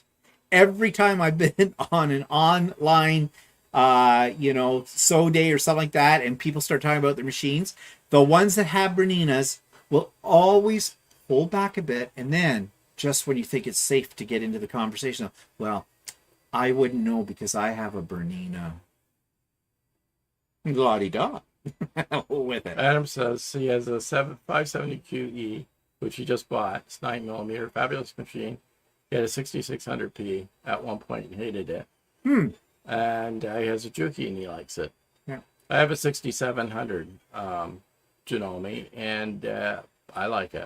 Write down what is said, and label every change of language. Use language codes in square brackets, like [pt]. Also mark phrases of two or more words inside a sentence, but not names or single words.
[en] Every time I've been on an online, sew day or something like that, and people start talking about their machines, the ones that have Berninas will always hold back a bit, and then just when you think it's safe to get into the conversation, well, I wouldn't know because I have a Bernina. La-di-da with it. Adam says he has a 570QE, which he just bought. It's 9mm, fabulous machine. He had a 6600P at one point and hated it. And he has a Juki and he likes it. Yeah. I have a 6700 Janome, and I like it.